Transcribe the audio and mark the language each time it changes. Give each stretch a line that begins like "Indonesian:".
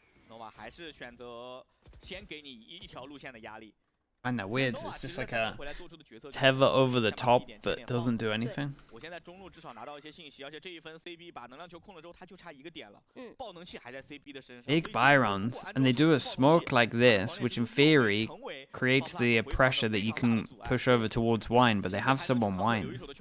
Chinese: Nova 还是选择先给你一条路线的压力。
English: I find that weird. It's just like a tether over the top, but doesn't do anything.
Chinese: 我现在中路至少拿到一些信息，而且这一分 CB 把能量球控了之后，他就差一个点了。爆能器还在 CB 的身上。
English: Big buy rounds, and they do a smoke like this, which in theory creates the pressure that you can push over towards Wine, but they have someone Wine.